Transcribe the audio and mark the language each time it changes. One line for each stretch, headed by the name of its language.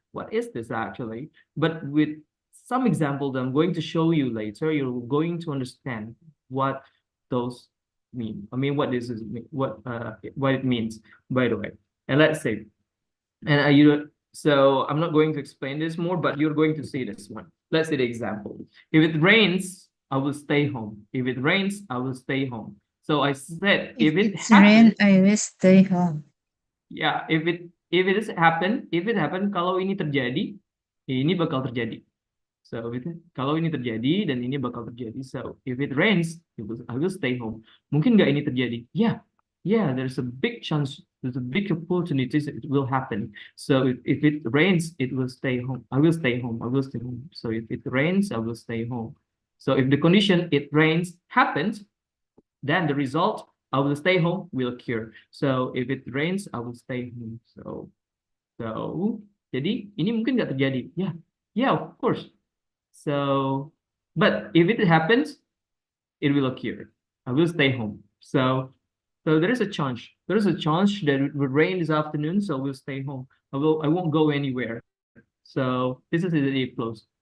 English: What is this actually? But with some examples I'm going to show you later, you're going to understand what those mean. I mean, what this is, what it means, by the way. And let's say, so I'm not going to explain this more, but you're going to see this one. Let's see the example. If it rains I will stay home. If it rains, I will stay home. So I said, if it it's rain, happens, I will stay home. yeah, if it happen,
Indonesian: kalau ini terjadi, ini bakal terjadi. So kalau ini terjadi dan ini bakal terjadi.
English: So if it rains, I will stay home.
Indonesian: Mungkin nggak ini terjadi?
English: Yeah, there's a big chance, there's a big opportunity it will happen. So if it rains, it will stay home. I will stay home. I will stay home. So if it rains, I will stay home. So if the condition it rains happens, then the result I will stay home will occur. So if it rains, I will stay home.
Indonesian: So jadi ini mungkin nggak terjadi.
English: Yeah, of course. So, but if it happens, it will occur. I will stay home. So there is a chance. There is a chance that it will rain this afternoon. So we'll stay home. I won't go anywhere. So this is the if clause.